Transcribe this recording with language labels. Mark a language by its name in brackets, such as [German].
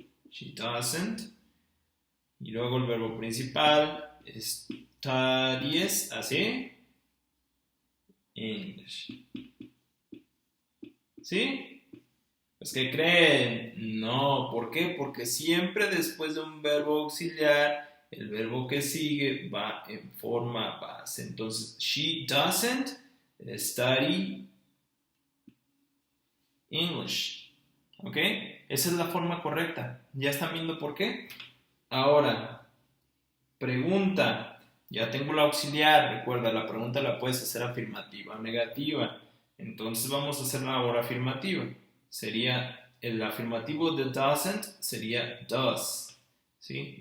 [English] She doesn't. [Spanish] Y luego el verbo principal, studies, así. English. ¿Sí? Pues, ¿qué creen? No, ¿por qué? Porque siempre después de un verbo auxiliar, el verbo que sigue va en forma base. [English] Entonces, she doesn't study English. [Spanish] ¿Ok? Esa es la forma correcta. ¿Ya están viendo por qué? Ahora, pregunta. Ya tengo la auxiliar. Recuerda, la pregunta la puedes hacer afirmativa o negativa. Entonces vamos a hacerla ahora afirmativa. Sería el afirmativo de doesn't sería does. ¿Sí?